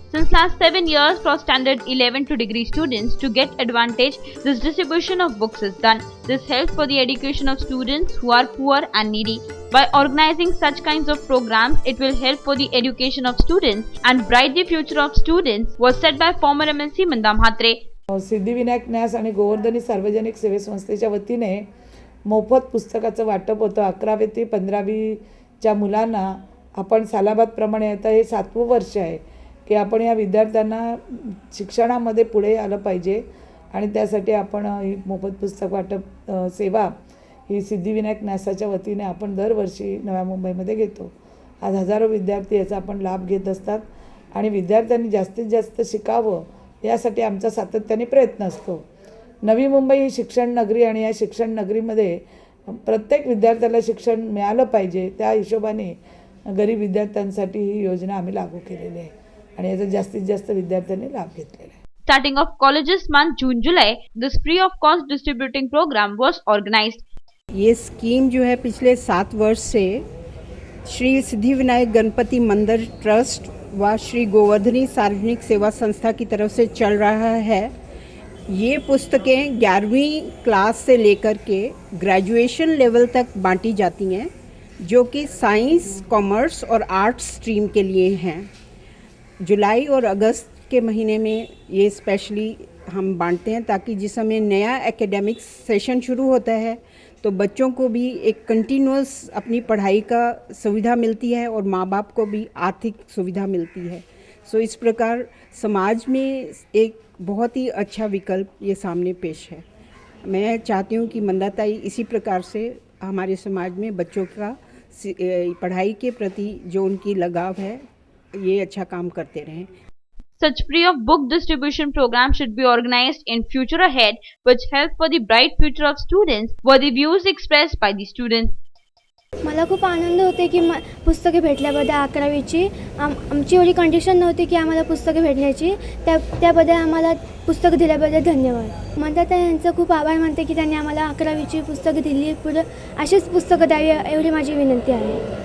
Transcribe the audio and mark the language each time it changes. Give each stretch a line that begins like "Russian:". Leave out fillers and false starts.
English: Since last 7 years, for standard 11 to degree students to get advantage, this distribution of books is done. This helps for the education of students who are poor and needy. By organizing such kinds of programs, it will help for the education of students and bright the future of students, was said by former MLC Manda Mhatre.
Marathi: Siddhivinayak न्यास आणि गोवर्धनी सार्वजनिक सेवे संस्थेच्या वतीने मोफत पुस्तकाचं वाटप होतं. 11वी ते 15वीच्या मुलांना आपण सालाबादप्रमाणे आता हे 7वं वर्ष आहे की आपण या विद्यार्थ्यांना शिक्षणामध्ये पुढे आलं पाहिजे आणि त्यासाठी आपण ही मोफत पुस्तक वाटप सेवा ही सिद्धिविनायक न्यासाच्या वतीने आपण दरवर्षी नव्या मुंबईमध्ये घेतो. आज हजारो विद्यार्थी याचा आपण लाभ घेत असतात आणि विद्यार्थ्यांनी जास्तीत जास्त शिकावं यासाठी आमचा सातत्याने प्रयत्न असतो. नवी मुंबई ही शिक्षण नगरी आणि या शिक्षण नगरीमध्ये प्रत्येक विद्यार्थ्याला शिक्षण मिळालं पाहिजे त्या हिशोबाने गरीब विद्यार्थ्यांसाठी ही योजना आम्ही लागू केलेली आहे आणि याचा जास्तीत जास्त विद्यार्थ्यांनी लाभ घेतलेला आहे.
English: Starting of colleges month June-July, this free of cost distributing program was organized.
Hindi: ये स्कीम जो है पिछले 7 वर्ष से श्री सिद्धिविनायक गणपति मंदिर ट्रस्ट व श्री गोवर्धनी सार्वजनिक सेवा संस्था की तरफ से चल रहा है. ये पुस्तकें 11वीं क्लास से लेकर के ग्रेजुएशन लेवल तक बांटी जाती हैं, जो कि साइंस, कॉमर्स और आर्ट्स स्ट्रीम के लिए हैं. जुलाई और अगस्त के महीने में ये स्पेशली हम बांटते हैं ताकि जिस समय नया एकेडमिक सेशन शुरू होता है तो बच्चों को भी एक कंटिन्यूअस अपनी पढ़ाई का सुविधा मिलती है और माँ बाप को भी आर्थिक सुविधा मिलती है. सो इस प्रकार समाज में एक बहुत ही अच्छा विकल्प ये सामने पेश है. मैं चाहती हूँ कि मंदाताई इसी प्रकार से हमारे समाज में बच्चों का पढ़ाई के प्रति जो उनकी लगाव है ये अच्छा काम करते रहें.
English: Such free of book distribution program should be organized in future ahead, which help for the bright future of students, were the views expressed by the students.
Marathi: मला खूप आनंद होते की पुस्तके भेटल्याबद्दल 11वीची आमची एवढी कंडिशन नव्हती की आम्हाला पुस्तके भेटण्याची. त्याबद्दल आम्हाला पुस्तक दिल्याबद्दल धन्यवाद. म्हणतात यांचं खूप आभार मानते की त्यांनी आम्हाला 11वीची पुस्तकं दिली. पुढे अशीच पुस्तकं द्यावी एवढी माझी विनंती आहे.